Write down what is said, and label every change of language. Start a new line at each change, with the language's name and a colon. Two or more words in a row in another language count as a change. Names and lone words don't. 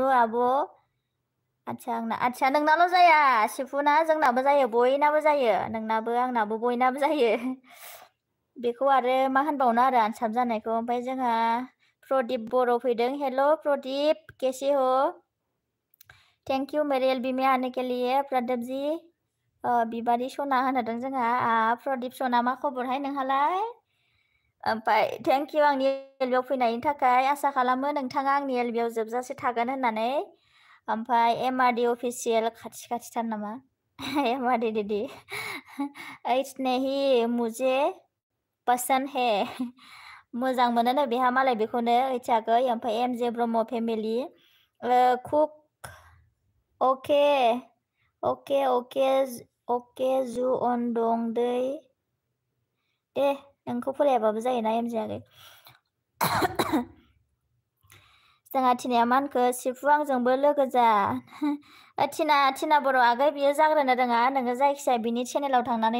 Bodo: आब' आदसा नोंनाल' जाया सिफुना जोंनाबो जायो बयनाबो जायो नोंनाबो आंनाबो बयनाबो जायो बेखौ आरो मा होनबावनो आरो आनसाब जानायखौ ओमफ्राय जोंहा प्रदीप बर' फैदों
Hindi: हेल' प्रदीप कैसे हो
English: thank you
Hindi: मेरे एलबी में आने के लिए
Bodo: प्रदीप जी बिबारी सना होनदों जोंहा प्रदीप सना मा खबरहाय नोंहालाय ओमफ्राय
English: thank you
Bodo: आंनि एलबियाव फैनायनि थाखाय आसा खालामो नोंथाङा आंनि एलबियाव जोबजासे थागोन होननानै ओमफ्राय एमआरडि अफिसियेल खाथिथार नामा एमआरडि दिदि एइच
Hindi: नहीं मुझे पसंद है
Bodo: मोजां मोनोनो बेहा मालाय बेखौनो एइच आगै ओमफ्राय एमजे ब्रह्म फेमिलि कुक अके जु अन दं दै दे नोंखौ फरायाबाबो जायोना एमजे आगै जोंहा टिनाया मा होनखो सिफु आंजोंबो लोगो जा टिना बर' आगै बियो जाग्रोनो रोङा नोङो जायखिजाया बिनि चेनेलाव थांनानै